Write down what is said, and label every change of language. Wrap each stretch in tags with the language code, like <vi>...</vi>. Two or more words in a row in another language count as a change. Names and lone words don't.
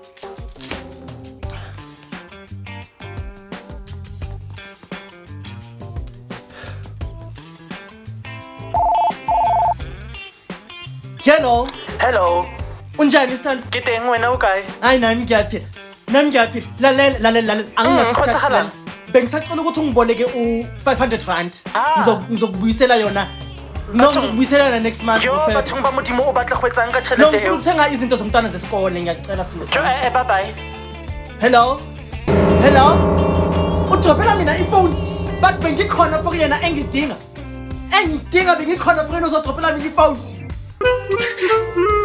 <zu>Hello. Unjani sithando? Ngiteng wena ukayi? Hayi nami ngiyaphila. Lalela. Anginasikhathi. Bengisacela ukuthi ungiboleke u500 rand. Ngizokubuyisela yona. Ngizokubuyisela yona</zu> <en>next month.</en> <st>Yo, batho ba modimo o batla go etsang ka</st> <zu>No, tšhelete ngifuna eo? ukuthenga izinto zomntwana zesikole ngiyacela sithando sami. Bye bye. Hello. Udrophela mina ifone. But bengikhona for yena engidinga. Bengikhona for yena uzodrophela mina ifone.</zu>